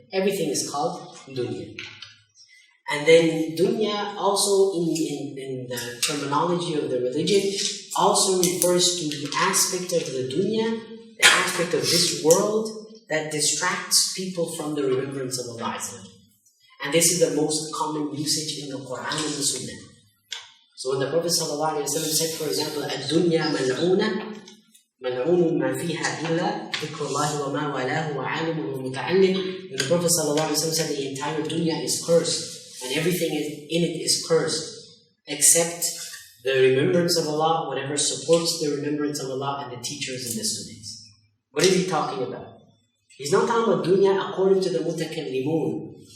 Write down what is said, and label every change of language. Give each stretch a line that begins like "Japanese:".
English: Everything is called dunya. And then dunya also in the terminology of the religion also refers to the aspect of the dunya, the aspect of this world that distracts people from the remembrance of Allah. And this is the most common usage in the Quran and the Sunnah. So when the Prophet ﷺ said, for example,
Arabic: الدنيا ملعونة ملعون ما فيها إلا ذكر الله وما والاه وعالم ومتعلم.
English: And the Prophet ﷺ said the entire dunya is cursed and everything in it is cursed except the remembrance of Allah, whatever supports the remembrance of Allah, and the teachers and the students. What is he talking about? He's not talking about dunya according to the mutakallimun.